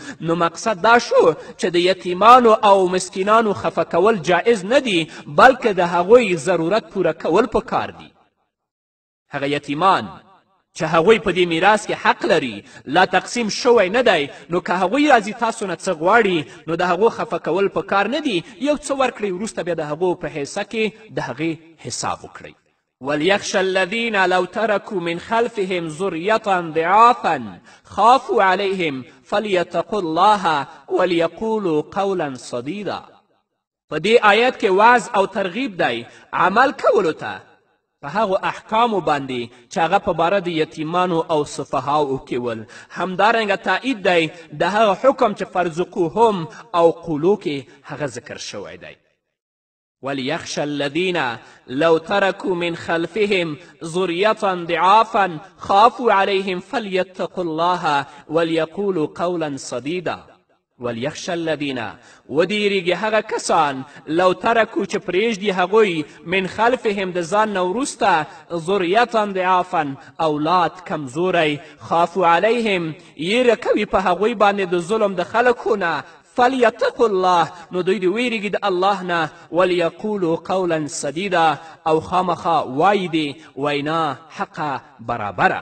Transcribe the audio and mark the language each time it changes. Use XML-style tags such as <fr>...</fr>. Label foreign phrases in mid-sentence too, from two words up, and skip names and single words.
<ps>نو مقصد دا شو چې د یتیمانو او مسکینانو خفه کول جایز نه دي، بلکې د هغوی ضرورت پوره کول پکار دي. هغه یتیمان چې هغوی په دې میراث کې حق لري، لا تقسیم شوی نه دی، نو که هغوی راځي تاسو نه څه غواړي نو د هغو خفه کول په کار نه دي، یو څه ورکړئ، وروسته بیا د هغو په حصه کې د هغې حساب وکړئ.</ps> <ar>وليخشى الذين لو تركوا من خلفهم ذرية ضعافا خافوا عليهم فليتقوا الله وليقولوا قولا سديدا.</ar> <ps>په دې آیت کې وعظ او ترغیب دی عمل کولو ته په هغو احکامو باندې چې هغه په باره د یتیمانو او صفحاو کې ول. همدارنګه تایید دی د هغه حکم چې فرزقوهم او قولو کې هغه ذکر شوی دی.</ps> <ar>وليخشى الذين لو تركوا من خلفهم ذرية ضعافا خافوا عليهم فليتقوا الله وليقولوا قولا سديدا. وليخشى الذين</ar> <ps>ودیریږي هغه کسان</ps> <ar>لو ترکو</ar> <ps>چې پرېږدي هغوی</ps> <ar>من خلفهم</ar> <ps>د ځان نه وروسته</ps> <ar>ذریة ضعافا</ar> <ps>اولاد کمزوری،</ps> <ar>خافو علیهم</ar> <ps>یېره کوي په هغوی باندې د ظلم د خلکو نه،</ps> <ar>فلیتقوا الله</ar> <ps>نو دوی دې ویریږي د الله نه،</ps> <ar>ولیقولو قولا سدیدا</ar> <ps>او خامخا وایي دې وینا حقه برابره.</ps>